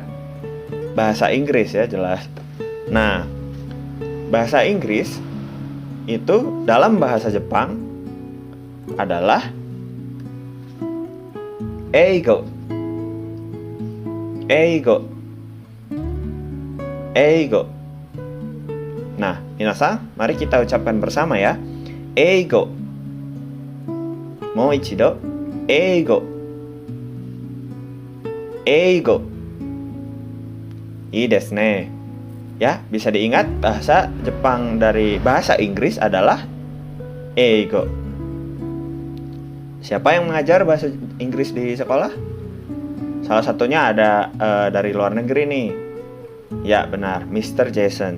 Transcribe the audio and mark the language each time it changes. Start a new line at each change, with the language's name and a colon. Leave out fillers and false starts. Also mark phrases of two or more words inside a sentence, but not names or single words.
Indonesian: Bahasa Inggris ya, jelas. Nah, bahasa Inggris itu dalam bahasa Jepang adalah eigo.
Japanese: 英語。英語. Nah, minasan, mari kita ucapkan bersama ya. 英語。もう一度. 英語。英語. いいですね.
Indonesian: Ya, bisa diingat bahasa Jepang dari bahasa Inggris adalah eigo. Siapa yang mengajar bahasa Inggris di sekolah? Salah satunya ada dari luar negeri nih. Ya, benar, Mr. Jason.